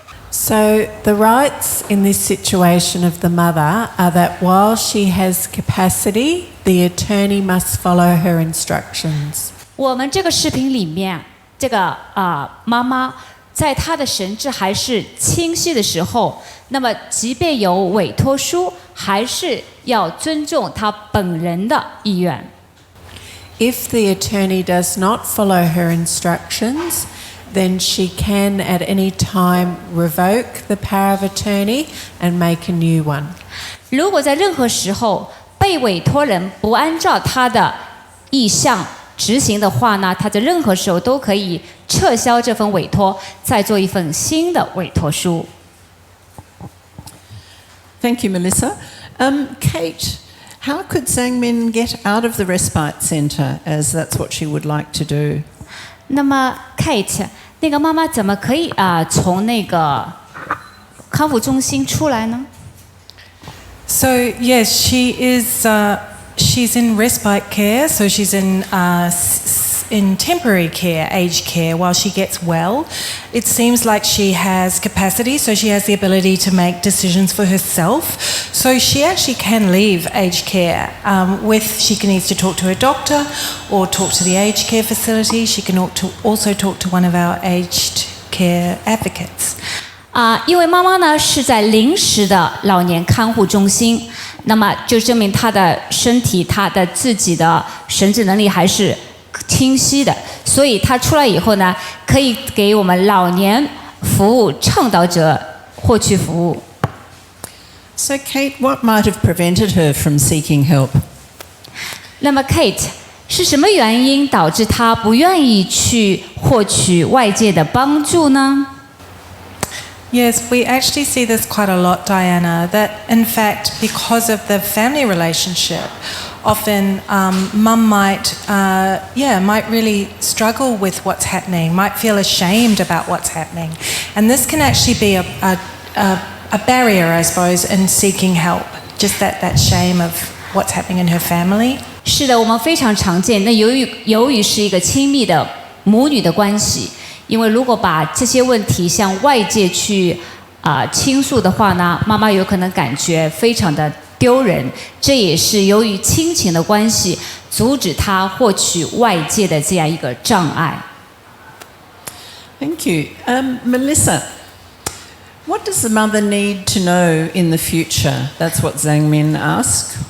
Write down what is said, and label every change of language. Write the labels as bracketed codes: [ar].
[en] So the rights in this situation of the mother are that while she has capacity, the attorney must follow her instructions. [zh] 我们这个视频里面，这个妈妈在她的神志还是清晰的时候，那么即便有委托书，还是要尊重她本人的意愿。 [en] If the attorney does not follow her instructions, then she can at any time revoke the power of attorney and make a new one. [zh] 如果在任何时候被委托人不按照他的意向执行的话呢，他在任何时候都可以撤销这份委托，再做一份新的委托书。 [en] Thank you, Melissa. Kate, how could Zhangmin get out of the respite centre, as that's what she would like to do? [zh] 那么 Kate 那个妈妈怎么可以从那个康复中心出来呢？ [en] So yes, she is. She's in respite care, so she's in temporary care, aged care, while she gets well. It seems like she has capacity, so she has the ability to make decisions for herself. So she actually can leave aged care. She can either talk to her doctor or talk to the aged care facility. She can also talk to one of our aged care advocates. [zh] 因为妈妈呢是在临时的老年看护中心，那么就证明她的身体、她的自己的神志能力还是清晰的，所以她出来以后呢，可以给我们老年服务倡导者获取服务。 [en] So Kate, what might have prevented her from seeking help? [zh] 那么 Kate 是什么原因导致她不愿意去获取外界的帮助呢？ [en] Yes, we actually see this quite a lot, Diana, that in fact, because of the family relationship, often mum might really struggle with what's happening, might feel ashamed about what's happening. And this can actually be a barrier, I suppose, in seeking help, just that shame of what's happening in her family. [zh] 是的，我们非常常见。那由于是一个亲密的母女的关系。因为如果把这些问题向外界去倾诉的话呢，妈妈有可能感觉非常的丢人，这也是由于亲情的关系阻止她获取外界的这样一个障碍。 [en] Thank you. Melissa, what does the mother need to know in the future? That's what Zhangmin asked.